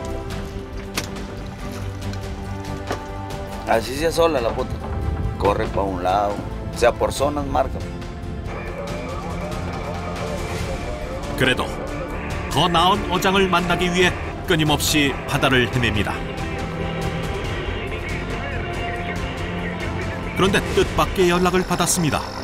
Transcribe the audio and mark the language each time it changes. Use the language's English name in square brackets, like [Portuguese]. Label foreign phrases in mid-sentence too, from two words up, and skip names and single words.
[Spanish] Así se sola la pota. Corre para un lado. O sea, por zonas marca. [Korean] 그래도 더 나은 어장을 만나기 위해 끊임없이 바다를 헤맵니다. 그런데 뜻밖의 연락을 받았습니다.